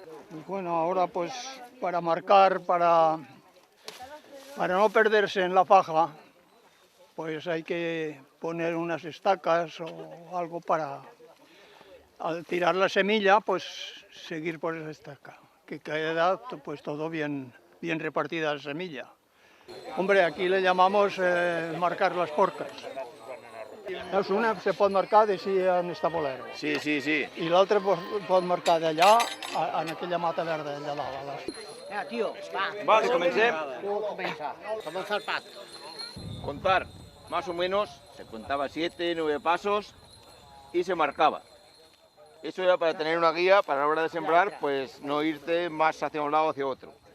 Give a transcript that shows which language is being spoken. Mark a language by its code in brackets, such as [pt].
[es] Y bueno, ahora pues para marcar, para no perderse en la faja, pues hay que poner unas estacas o algo para, al tirar la semilla, pues seguir por esa estaca, que queda pues todo bien repartida la semilla. Hombre, aquí le llamamos marcar las porcas. [ca] És una se pot marcar d'ací en esta bolera. Sí, sí, sí. I l'altra pot marcar d'allà, en aquella mata verda allà dalt. Tío, va. Vale, comencem. [es] Comienza el pat. Contar, más o menos, se contaba 7, 9 pasos y se marcaba. Eso era para tener una guía para la hora de sembrar, pues no irte más hacia un lado o hacia otro.